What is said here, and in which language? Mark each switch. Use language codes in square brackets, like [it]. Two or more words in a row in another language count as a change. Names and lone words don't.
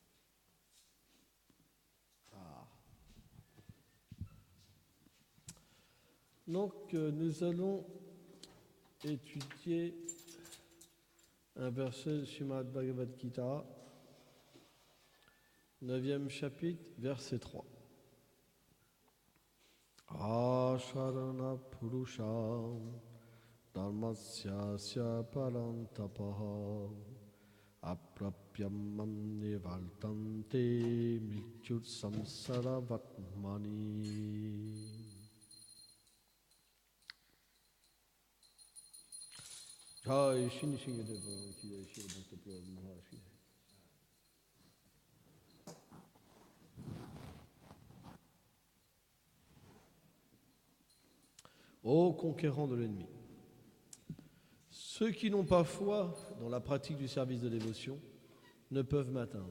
[fr] Donc, nous allons étudier un verset du Srimad Bhagavad Gita, 9e chapitre, verset 3. [sa] अश्रद्दधानाः पुरुषा धर्मस्यास्य परन्तप अप्राप्य निवर्तन्ते मृत्यु संसार वर्त्मनि. [hi] जय श्री नृसिंहदेव की जय श्री भक्त प्रह्लाद महाराज की जय. [fr] Ô conquérant de l'ennemi, ceux qui n'ont pas foi dans la pratique du service de dévotion ne peuvent m'atteindre.